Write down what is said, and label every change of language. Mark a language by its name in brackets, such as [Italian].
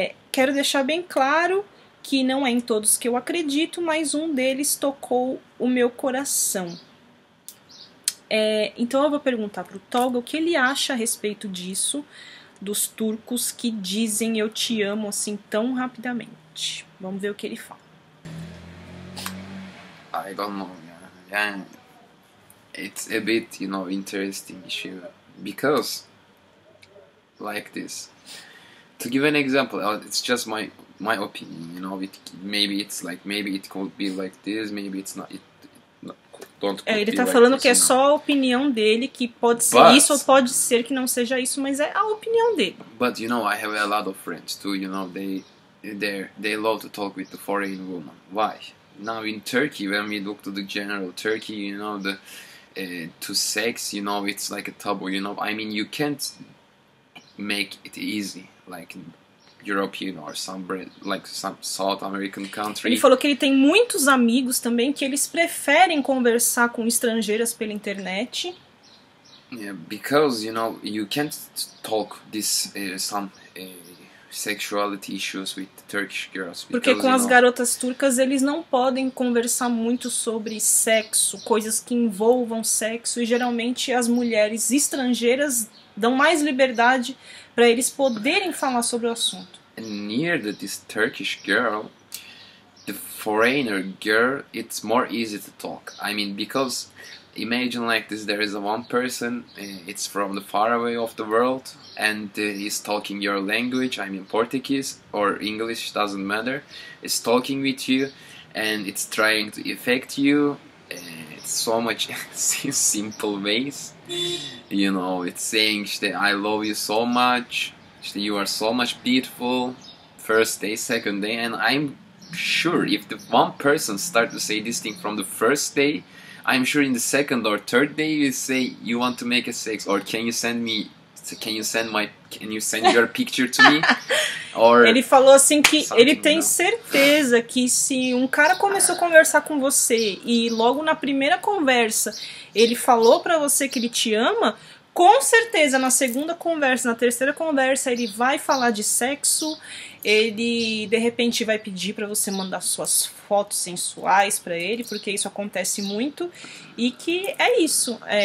[Portuguese] Quero deixar bem claro que não é em todos que eu acredito, mas um deles tocou o meu coração. Então eu vou perguntar pro Tolga o que ele acha a respeito disso, dos turcos que dizem eu te amo assim tão rapidamente. Vamos ver o que ele fala. [English] I don't know. Yeah, it's a bit, interesting issue because, like this. To give an example, it's just my opinion. Maybe it could be like this. Maybe it's not. [Portuguese] Ele tá falando que é só a opinião dele, que pode ser isso ou pode ser que não seja isso, mas é a opinião dele. [English] But I have a lot of friends too. They love to talk with the foreign woman. Why? Now in Turkey, when we look to the general Turkey, to sex, it's like a taboo. I mean, you can't make it easy like in European or some South American country. [Portuguese] Ele falou que ele tem muitos amigos também que eles preferem conversar com estrangeiras pela internet. [English] Yeah, because you can't talk some sexuality issues with Turkish girls. [Portuguese] Porque com as garotas turcas eles não podem conversar muito sobre sexo, coisas que envolvam sexo, e geralmente as mulheres estrangeiras dão mais liberdade para eles poderem falar sobre o assunto. [English] And near this Turkish girl, the foreigner girl, it's more easy to talk. I mean, because imagine like this: there is one person, it's from the far away of the world, and he's talking your language. I mean, Portuguese or English, doesn't matter. It's talking with you, and it's trying to affect you. It's so much simple ways. It's saying I love you so much. You are so much beautiful. First day, second day, and I'm sure if the one person start to say this thing from the first day, I'm sure in the second or third day you say you want to make a sex, or can you send your picture to me? Or [Portuguese] ele falou assim que ele tem certeza que se um cara começou a conversar com você e logo na primeira conversa ele falou pra você que ele te ama, com certeza na segunda conversa, na terceira conversa ele vai falar de sexo, ele de repente vai pedir pra você mandar suas fotos sensuais pra ele, porque isso acontece muito, e que é isso.